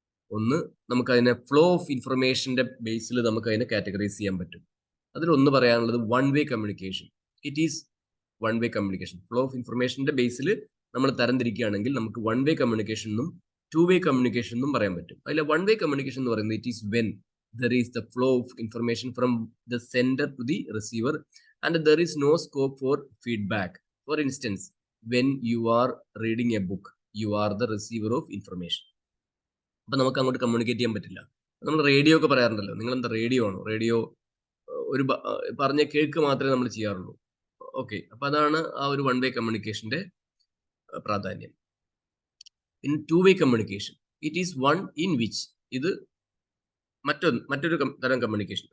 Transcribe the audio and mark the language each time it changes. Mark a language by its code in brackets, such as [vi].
[ml] ഒന്ന്, നമുക്കതിനെ flow of ഇൻഫർമേഷന്റെ ബേസിൽ നമുക്ക് അതിനെ കാറ്റഗറൈസ് ചെയ്യാൻ പറ്റും. അതിലൊന്ന് പറയാനുള്ളത് [en] One way communication. It is one way communication. [ml] Flow of ഇൻഫർമേഷന്റെ ബേസിൽ നമ്മൾ തരംതിരിക്കുകയാണെങ്കിൽ നമുക്ക് വൺ വേ കമ്മ്യൂണിക്കേഷൻ എന്നും ടു വേ കമ്മ്യൂണിക്കേഷൻ എന്നും പറയാൻ പറ്റും. അതിൽ വൺ വേ കമ്മ്യൂണിക്കേഷൻ എന്ന് പറയുന്നത് [en] It is when there is the flow of information from the sender to the receiver and there is no scope for feedback. For instance, when you are reading a book, you are the receiver of information. [ml] അപ്പൊ നമുക്ക് അങ്ങോട്ട് communicate ചെയ്യാൻ പറ്റില്ല. നമ്മൾ radio ഒക്കെ പറയാറുണ്ടല്ലോ, നിങ്ങൾ എന്താ റേഡിയോ ആണോ? റേഡിയോ ഒരു പറഞ്ഞ കേൾക്ക് മാത്രമേ നമ്മൾ ചെയ്യാറുള്ളൂ. ഓക്കെ, അപ്പൊ അതാണ് ആ ഒരു വൺ വേ കമ്മ്യൂണിക്കേഷന്റെ പ്രാധാന്യം. [en] in two way communication, it is one in which, [ml] ഇത് മറ്റൊരു തരം കമ്മ്യൂണിക്കേഷൻ.